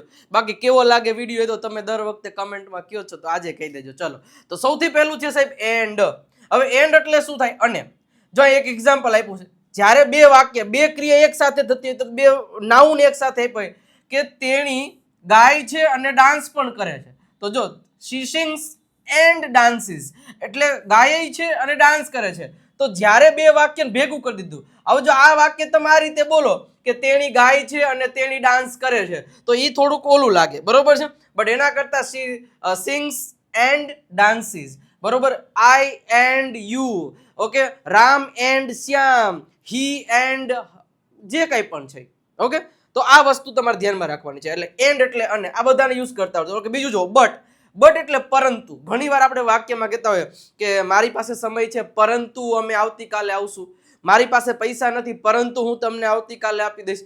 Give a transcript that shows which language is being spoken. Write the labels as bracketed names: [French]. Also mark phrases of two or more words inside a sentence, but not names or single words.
[Gujarati] બાકી કેવો લાગે વિડીયો એ તો તમે દર વખતે કમેન્ટમાં કહો છો તો આજે કહી દેજો. ચલો તો સૌથી પહેલું છે સાહેબ એન્ડ. હવે એન્ડ એટલે શું થાય? અને જો એક એક્ઝામ્પલ આપ્યું છે. જ્યારે બે વાક્ય, બે ક્રિયા એક સાથે થતી હોય તો બે નાઉન એક સાથે આપ્યું કે તેણી ગાય છે અને ડાન્સ પણ કરે છે. તો જો [English] she sings and dances [Gujarati] એટલે ગાય છે અને ડાન્સ કરે છે. તો જ્યારે બે વાક્યને ભેગું કરી દીધું. હવે જો આ વાક્ય તમે આ રીતે બોલો કે તેણી ગાય છે અને તેણી ડાન્સ કરે છે તો એ થોડુંક ઓલું લાગે, બરોબર છે. બટ એના કરતા [English] she sings and dances, [Gujarati] બરોબર. [English] I and you, ઓકે. રામ એન્ડ શ્યામ, he and [Gujarati] જે કંઈ પણ છે, ઓકે. તો આ વસ્તુ તમારે ધ્યાનમાં રાખવાની છે. એટલે એન્ડ એટલે અને આ બધાને યુઝ કરતા હોય. ઓકે, બીજું જો બટ. બટ એટલે પરંતુ. ઘણીવાર આપણે વાક્યમાં કહેતા હોય કે મારી પાસે સમય છે પરંતુ અમે આવતીકાલે આવશું, મારી પાસે પૈસા નથી પરંતુ હું તમને આવતીકાલે આપી દઈશ.